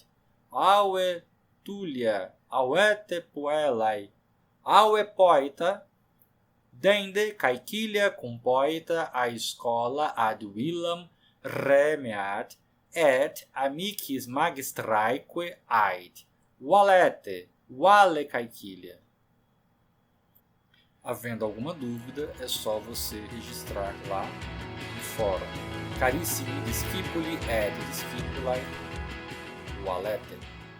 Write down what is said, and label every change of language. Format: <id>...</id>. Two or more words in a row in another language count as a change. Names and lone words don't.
<la>Aue Tullia, auete puellae, aue poeta, dende Caequilia cum poeta a schola ad villam remeat, et amicis magistraeque ait. Valete, vale Caequilia.</la> <pt>Havendo alguma dúvida, é só você registrar lá no fórum.</pt> <la>Carissimi discipuli et discipulae, valete.</la>